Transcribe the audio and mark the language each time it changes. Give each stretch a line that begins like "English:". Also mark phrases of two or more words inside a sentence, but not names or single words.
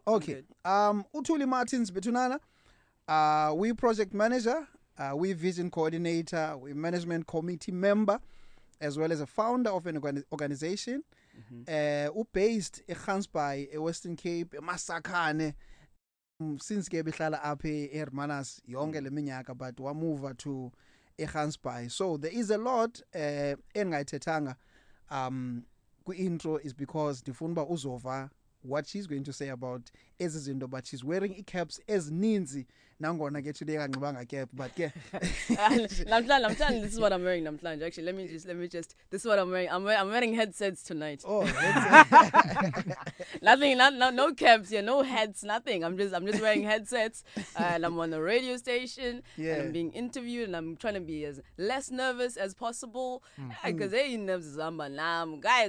Xhosa: Okay. Tuli Martins betunana.
English: We project manager, we vision coordinator, we management committee member, as well as a founder of an organization. Based eGansbaai, Western Cape, Masakane.
Xhosa: Since ke behlala apha eHermanus yonke leminyaka, but wamuva to eGansbaai.
English: So there is a lot
Xhosa: engayithethanga ku-intro
English: is because
Xhosa: ndifuna uba uzova
English: what she's going to say about
Xhosa: ezi zinto,
English: but she's wearing caps
Xhosa: ezininzi nangona ke
English: today kanxibanga cap, but ke namhlanje this is what I'm wearing namhlanje. Actually, let me just this is what I'm wearing. I'm wearing headsets tonight. Oh, nothing, no caps here, no hats, nothing. I'm just wearing headsets, and I'm on a radio station, and I'm being interviewed, and I'm trying to be as less nervous as possible, because hey, nerves is guys.